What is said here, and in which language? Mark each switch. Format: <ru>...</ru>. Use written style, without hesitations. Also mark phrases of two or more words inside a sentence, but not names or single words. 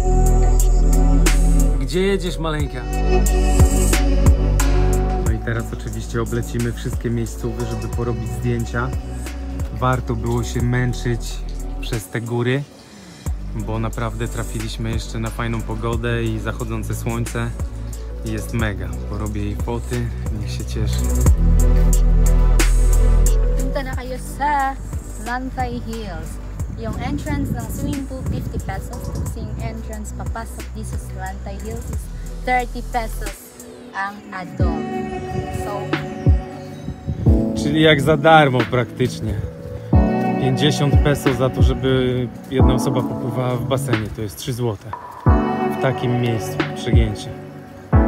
<pl>Gdzie jedziesz, maleńka? No i teraz oczywiście oblecimy wszystkie miejscowe, żeby porobić zdjęcia. Warto było się męczyć przez te góry, bo naprawdę trafiliśmy jeszcze na fajną pogodę i zachodzące słońce. Jest mega. Porobię jej foty, niech się cieszy.</pl> <tl>Punta na kayo sa Lantay Hills. Yung entrance ng</tl> <en>swimming pool,</en> <tl>50 pesos. Yung entrance papasok dito sa Lantay Hills is 30 pesos ang adult. So,</tl> <pl>czyli jak za darmo praktycznie. 50 peso za to, żeby jedna osoba popływała w basenie, to jest 3 zł. W takim miejscu, przegięcie.</pl>